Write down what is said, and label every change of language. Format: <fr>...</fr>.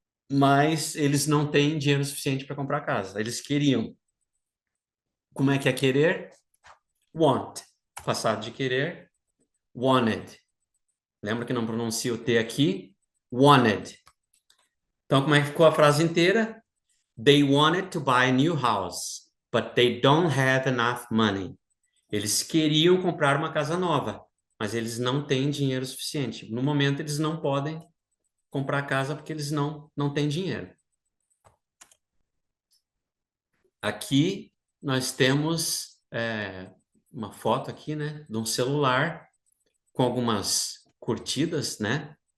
<pt>Mas eles não têm dinheiro suficiente para comprar casa. Eles queriam. Como é que é querer? Want. Passado de querer, wanted. Lembra que não pronuncia o T aqui? Wanted. Então, como é que ficou a frase inteira?</pt> <en>They wanted to buy a new house, but they don't have enough money.</en> <pt>Eles queriam comprar uma casa nova, mas eles não têm dinheiro suficiente. No momento, eles não podem comprar casa porque eles não têm dinheiro. Aqui nós temos uma foto aqui, né, de um celular com algumas curtidas, né?</pt>